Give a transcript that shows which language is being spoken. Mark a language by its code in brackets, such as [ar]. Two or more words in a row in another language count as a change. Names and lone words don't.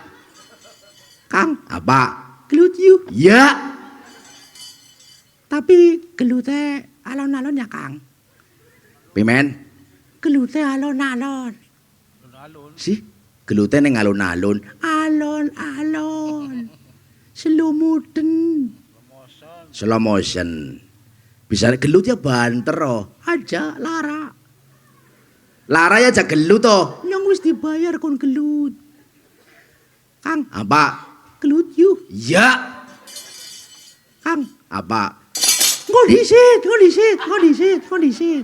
[jv] Kang, apa? Gelut you. Ya. Tapi gelute alon-alon ya, Kang. Pimen? Gelute alon-alon. Alon. Si, gelute ning alon-alon. Alon-alon. [en] Slow motion. Slow motion. [jv] Bisa gelut ya banter oh. Aja Lara. Lara ya aja gelut oh. Yang wis dibayar kon gelut. Kang, Apa? gelut you. Ya. Kang, Apa? ngodisit.